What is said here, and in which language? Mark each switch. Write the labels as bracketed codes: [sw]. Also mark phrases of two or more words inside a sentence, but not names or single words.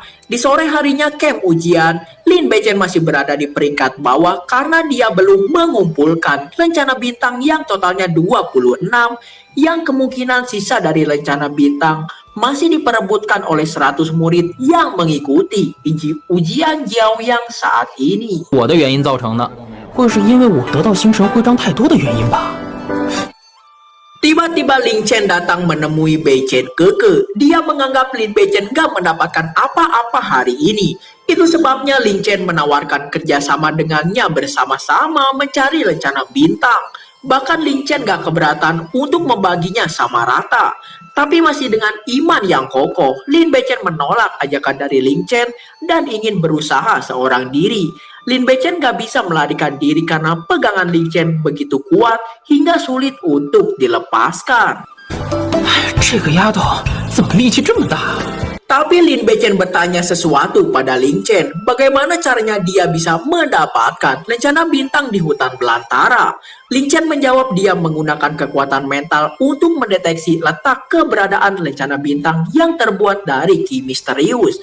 [id] Di sore harinya camp ujian, Lin Beichen masih berada di peringkat bawah karena dia belum mengumpulkan lencana bintang yang totalnya 26, yang kemungkinan sisa dari lencana bintang masih diperebutkan oleh 100 murid yang mengikuti ujian Jiaoyang saat ini. [zh] 我的原因造成的，会是因为我得到星神徽章太多的原因吧？ [id] Tiba-tiba Lin Chen datang menemui Beichen Keke. Dia menganggap Lin Beichen gak mendapatkan apa-apa hari ini. Itu sebabnya Lin Chen menawarkan kerjasama dengannya bersama-sama mencari lencana bintang. Bahkan Lin Chen gak keberatan untuk membaginya sama rata. Tapi masih dengan iman yang kokoh, Lin Beichen menolak ajakan dari Lin Chen dan ingin berusaha seorang diri. Lin Beichen gak bisa melarikan diri karena pegangan Lin Chen begitu kuat hingga sulit untuk dilepaskan. [zh] 这个丫头怎么力气这么大？ [id] Tapi Lin Beichen bertanya sesuatu pada Lin Chen, bagaimana caranya dia bisa mendapatkan lencana bintang di hutan belantara. Lin Chen menjawab dia menggunakan kekuatan mental untuk mendeteksi letak keberadaan lencana bintang yang terbuat dari ki misterius.